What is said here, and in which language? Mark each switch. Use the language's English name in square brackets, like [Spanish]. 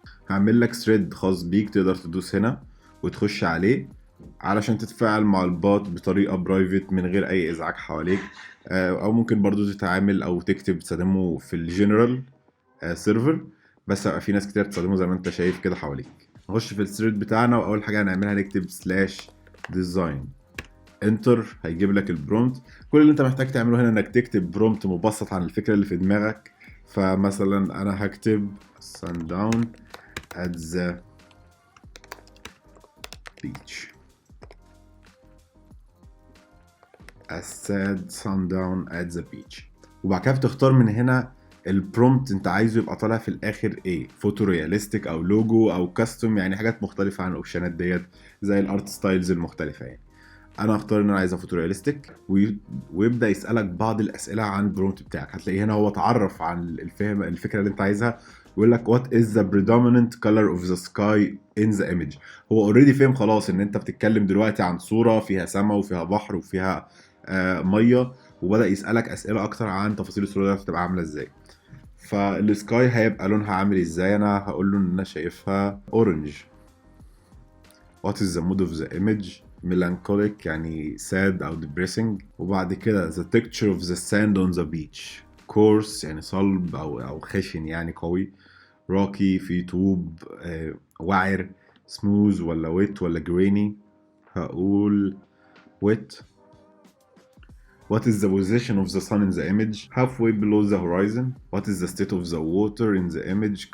[Arabic] هعمل لك thread خاص بيك، تقدر تدوس هنا وتخش عليه علشان تتفاعل مع البات بطريقه برايفت من غير اي ازعاج حواليك، او ممكن برضو تتعامل او تكتب تستخدمه في الجنرال سيرفر، بس هيبقى في ناس كتير تستخدمه زي ما انت شايف كده حواليك. نخش في الثريد بتاعنا، واول حاجه هنعملها نكتب سلاش ديزاين انتر. هيجيب لك البرومت. كل اللي انت محتاج تعمله هنا انك تكتب برومت مبسط عن الفكره اللي في دماغك. فمثلا انا هكتب [English] sundown at the beach. a sad sundown at the beach. [Arabic] وبعد كده بتختار من هنا البرومت انت عايزه يبقى طالع في الاخر ايه، فوتو رياليستيك او لوجو او كاستوم، يعني حاجات مختلفه عن الاوبشنات ديت زي الارت ستايلز المختلفه. يعني انا هختار ان انا عايزها فوتو رياليستيك، ويبدا يسالك بعض الاسئله عن البرومت بتاعك. هتلاقي هنا هو اتعرف عن الفكره اللي انت عايزها، ويقول لك [English] what is the predominant color of the sky in the image. [Arabic] هو اوريدي فهم خلاص ان انت بتتكلم دلوقتي عن صوره فيها سماء وفيها بحر وفيها ميه، وبدا يسالك اسئله اكتر عن تفاصيل الصوره دي هتبقى عامله ازاي. فالسكاي هيبقى لونها عامل ازاي؟ انا هقول له ان انا شايفها اورنج. [English] what is the mood of the image؟ melancholic [Arabic] يعني [English] sad [Arabic] او [English] depressing. [Arabic] وبعد كده [English] the texture of the sand on the beach coarse [Arabic] يعني صلب او خشن يعني قوي. [English] rocky [Arabic] في طوب وعر. [English] smooth [Arabic] ولا [English] wet ولا grainy؟ [Arabic] هقول [English] wet. What is the position of the sun in the image? Halfway below the horizon. What is the state of the water in the image?